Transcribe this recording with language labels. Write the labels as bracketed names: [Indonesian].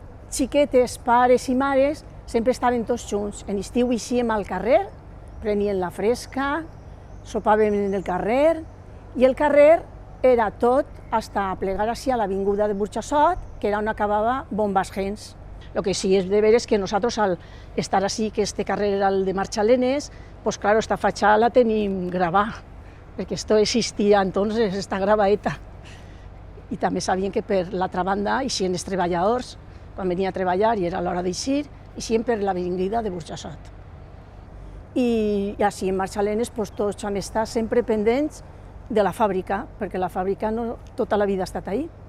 [Catalan] Xiquetes, pares i mares, sempre estaven tots junts. En estiu eixíem al carrer, prenien la fresca, sopàvem en el carrer, i el carrer era tot hasta plegar així a l'avinguda de Burxassot, que era on acabava Bombas Gens. [Spanish] Lo que sí es de ver es que nosotros al estar así, que este carrer era el de Marchalenes, pues claro, esta fachada [Catalan] la tenim grabada, perquè [Spanish] esto existia entonces, esta gravaeta. [Catalan] I també sabien que per l'altra banda eixien els treballadors, quan venia a treballar i era l'hora d'eixir, eixien per l'avinguda de Burxassot. I així en Marchalenes pues, tots hem estat sempre pendents de la fàbrica, perquè la fàbrica no, tota la vida ha estat ahí.